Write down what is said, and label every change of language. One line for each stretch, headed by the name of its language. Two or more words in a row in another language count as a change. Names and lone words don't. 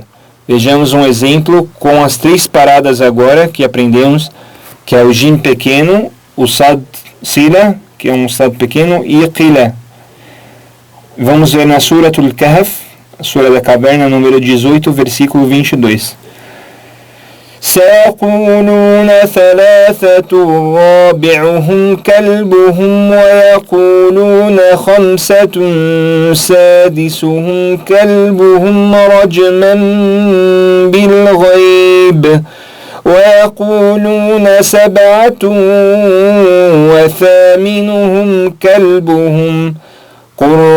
Portuguese: Vejamos um exemplo com as 3 paradas agora que aprendemos, que é o jim pequeno, o sad sila, que é um sad pequeno, e qila. Vamos ver na Suratul Kahf, a Sura da Caverna, número 18, versículo 22.
Arabic: سيقولون 3 رابعهم كلبهم ويقولون 5 سادسهم كلبهم رجما بالغيب ويقولون 7 وثامنهم كلبهم قل